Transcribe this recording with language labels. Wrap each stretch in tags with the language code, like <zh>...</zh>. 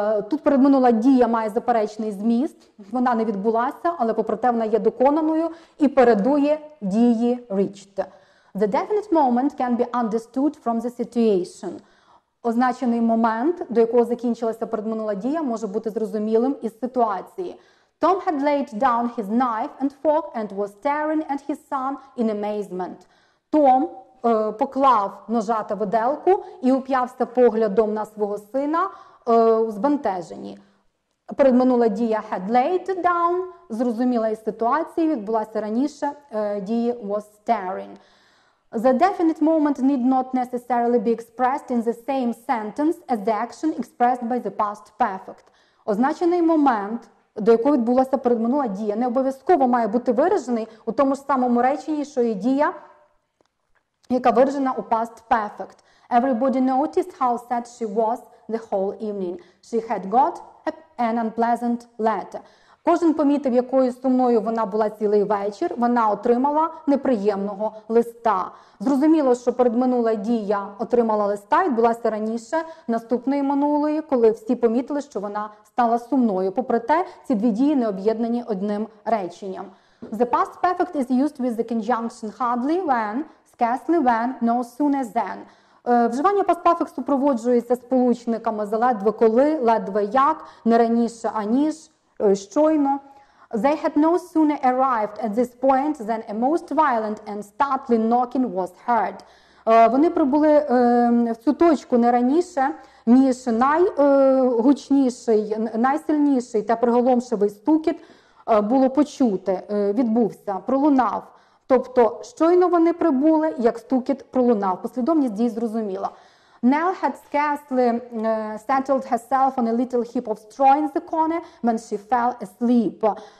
<uk>Тут передминула дія має заперечний зміст, вона не відбулася, але попри те вона є доконаною і передує дії reached.</uk> <en>The definite moment can be understood from the situation.</en> <uk>Означений момент, до якого закінчилася передминула дія, може бути зрозумілим із ситуації.</uk> <en>Tom had laid down his knife and fork and was staring at his son in amazement.</en> <uk>Том поклав ножа та виделку і уп'явся поглядом на свого сина у збентеженні. Передминула дія</uk> <en>had laid down,</en> <uk>зрозуміла із ситуації, відбулася раніше, дії</uk> <en>was staring. The definite moment need not necessarily be expressed in the same sentence as the action expressed by the past perfect.</en> <uk>Означений момент, до якого відбулася передминула дія, не обов'язково має бути виражений у тому ж самому реченні, що і дія, яка виражена у past perfect.</uk> <en>Everybody noticed how sad she was the whole evening. She had got an unpleasant letter.</en> <uk>Кожен помітив, якою сумною вона була цілий вечір, вона отримала неприємного листа. Зрозуміло, що передминула дія отримала листа, відбулася раніше наступної минулої, коли всі помітили, що вона стала сумною. Попри те, ці дві дії не об'єднані одним реченням.</uk> <en>The past perfect is used with the conjunction hardly when, scarcely when, no sooner than.</en> <uk>Вживання past perfect супроводжується сполучниками заледве коли, ледве як, не раніше аніж, щойно.</uk> <en>They had no sooner arrived at this point than a most violent and startling knocking was heard.</en> <uk>Вони прибули в цю точку не раніше, ніж найгучніший, найсильніший та приголомшивий стукіт було почути, відбувся, пролунав. Тобто, щойно вони прибули, як стукіт пролунав. Послідовність дій зрозуміла.</uk> <en>Nell had scarcely settled herself on a little heap of straw in the corner when she fell asleep.</en>